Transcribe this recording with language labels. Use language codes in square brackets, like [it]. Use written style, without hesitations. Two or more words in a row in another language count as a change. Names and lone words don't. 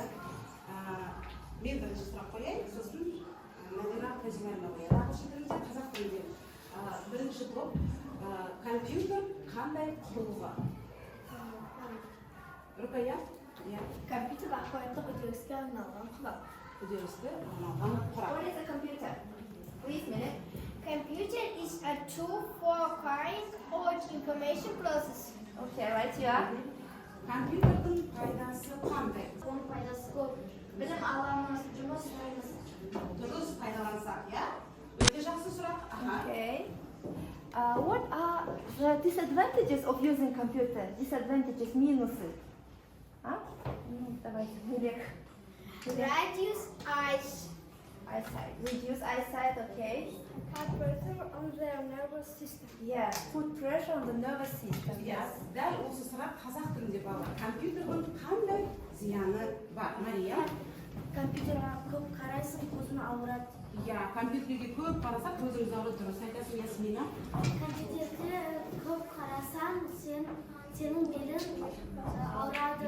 [kk] Мен бірінші сұрақ қояйын, сосын Надира Казимировна қояды. Ағылшын тілінде, қазақ тілінде. Бірінші топ, компьютер қандай құрылғы? Рукая? Иә. Компьютер ақпараттық үдеріске арналған құрал. Үдерісті арналған құрал. [en] What is a computer? Please, minute. Computer is a tool for carrying out information process. Okay, right you are. [kk] Компьютердің пайдасы қандай? Оның пайдасы көп. Білім аламыз, жұмыс жасаймыз. Дұрыс пайдалансақ, иә? Өте жақсы сұрақ. Аха. [en] Okay. What are the disadvantages of using computer? Disadvantages, [ru] минусы. Давайте, Юлик. [en] Reduce Eyesight. Reduce eyesight, okay. Hard pressure on the nervous system. Yeah, put pressure on the nervous system. [kk] Иә, [en] Yes. [kk] дәл осы сұрақ қазақ тілінде балалар. Компьютердің қандай зияны бар? Мария? Компьютерға көп қарайсың, көзің ауырады. Иә, компьютерге көп қарасақ көзіміз ауырады. Дұрыс айтасың, Ясмина. Компьютерге көп қарасаң, сенің белің ауырады.